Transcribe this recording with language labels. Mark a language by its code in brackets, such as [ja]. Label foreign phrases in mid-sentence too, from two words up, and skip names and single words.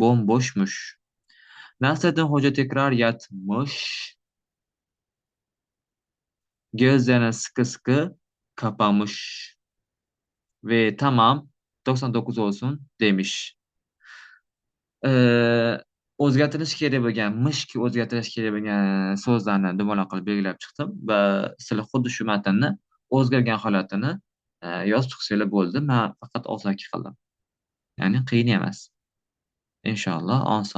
[tr] Bomboşmuş. Nasreddin Hoca tekrar yatmış. Gözlerini sıkı sıkı kapamış. Ve tamam 99 olsun demiş. Ee, [uz] o'zgartirish kerak bo'lgan ki o'zgartirish kerak bo'lgan so'zlarni dumaloq qilib belgilab chiqdim va sizlar xuddi shu matnni o'zgargan holatini yozib chiqsanglar bo'ldi. Men faqat og'zaki qildim. Ya'ni qiyin emas. Inshaalloh oson.